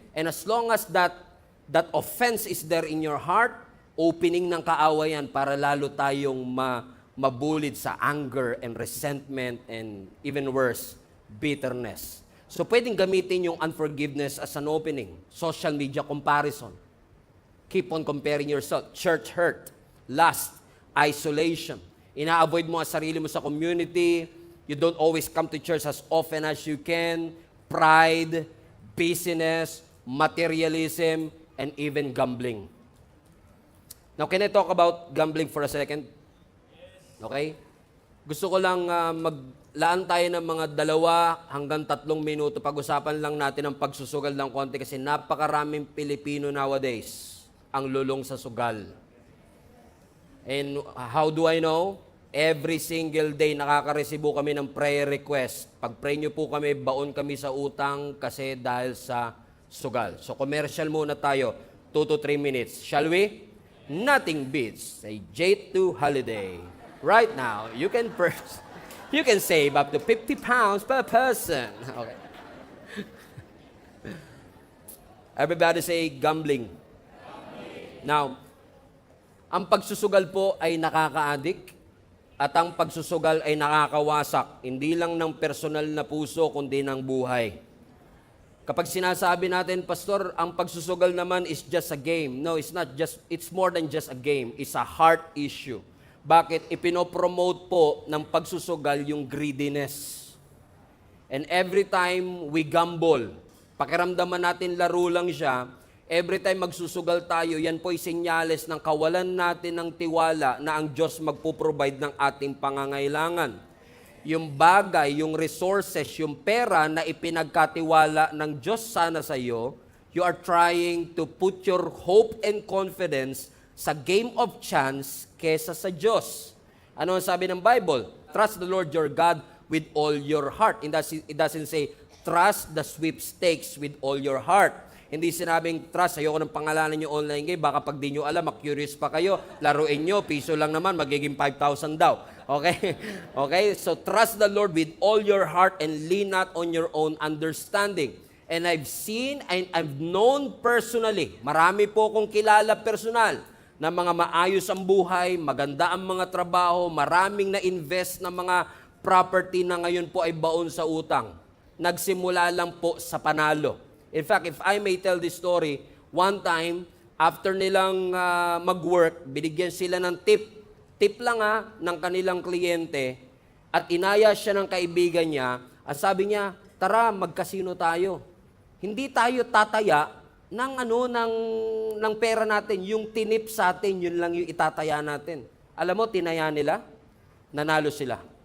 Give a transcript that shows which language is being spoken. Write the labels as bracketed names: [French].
[English] And as long as that offense is there in your heart, opening [Filipino] ng kaawayan para lalo tayong mabulid sa [English] anger and resentment and even worse, bitterness. So [Filipino] pwedeng gamitin yung [English] unforgiveness as an opening. Social media comparison. Keep on comparing yourself. Church hurt, lust, isolation. [Filipino] Ina-avoid mo ang sarili mo sa [English] community. You don't always come to church as often as you can. Pride, busyness, materialism, and even gambling. Now, can I talk about gambling for a second? Okay? [Filipino] Gusto ko lang maglaan tayo ng mga 2 hanggang 3 minuto. Pag-usapan lang natin ang pagsusugal ng konti kasi napakaraming Pilipino nowadays ang lulong sa sugal. [English] And how do I know? Every single day [Filipino] nakaka-resibo kami ng [English] prayer request. [Filipino] Pag-pray nyo po kami, baon kami sa utang kasi dahil sa sugal. [English] So commercial [Filipino] muna tayo, [English] 2 to 3 minutes. Shall we? Nothing beats a J2 holiday. Right now, you can save up to 50 pounds per person. Okay. Everybody say gambling. [Filipino] Now, ang pagsusugal po ay nakaka-addict at ang pagsusugal ay nakakawasak, hindi lang ng personal na puso, kundi ng buhay. Kapag sinasabi natin, Pastor, ang pagsusugal naman [English] is just a game. No, it's not just, it's more than just a game. It's a heart issue. [Filipino] Bakit? Ipinopromote po ng pagsusugal yung greediness. [English] And every time we gamble, [Filipino] pakiramdaman natin laro lang siya, every time magsusugal tayo, yan po'y senyales ng kawalan natin ng tiwala na ang Diyos magpo-provide ng ating pangangailangan. Yung bagay, yung resources, yung pera na ipinagkatiwala ng Diyos sana sa iyo, [English] you are trying to put your hope and confidence [Filipino] sa [English] game of chance [Filipino] kesa sa Diyos. Ano ang sabi ng Bible? [English] Trust the Lord your God with all your heart. It doesn't say, trust the sweepstakes with all your heart. [Filipino] Hindi sinabing trust, ayoko ng pangalanan nyo online game, baka pag di nyo alam, curious pa kayo, laruin nyo, piso lang naman, magiging 5,000 daw. Okay? Okay? [English] So trust the Lord with all your heart and lean not on your own understanding. And I've seen and I've known personally, [Filipino] marami po kong kilala personal, na mga maayos ang buhay, maganda ang mga trabaho, maraming na-invest na mga property na ngayon po ay baon sa utang. Nagsimula lang po sa panalo. [English] In fact, if I may tell this story, one time, after [Filipino] nilang mag-work, binigyan sila ng [English] tip. [Filipino] Tip lang ng kanilang kliyente at inaya siya ng kaibigan niya at sabi niya, tara, magkasino tayo. Hindi tayo tataya ng pera natin. Yung tinip sa atin, yun lang yung itataya natin. Alam mo, tinaya nila, nanalo sila.